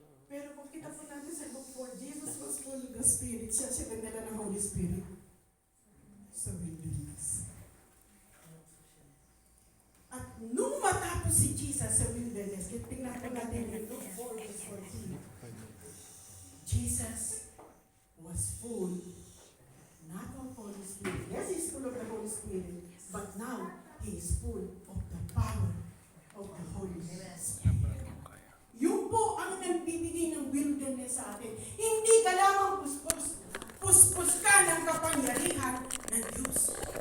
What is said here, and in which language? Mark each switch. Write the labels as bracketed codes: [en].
[tl] Pero kung kita po natin sa Luke 4, [en] Jesus was full of the Spirit. [tl] Siya nagdala ng Holy Spirit sa wilderness. At nung matapos si Jesus sa wilderness, tingnan po natin yung Luke 4 verse 14. [en] Jesus was full, not of Holy Spirit. Yes, he's full of the Holy Spirit, but now he is full of the power of the Holy Spirit. [tl] Yun po ang nagbibigay ng wilderness sa atin. Hindi ka lamang puspos ka ng kapangyarihan ng Diyos.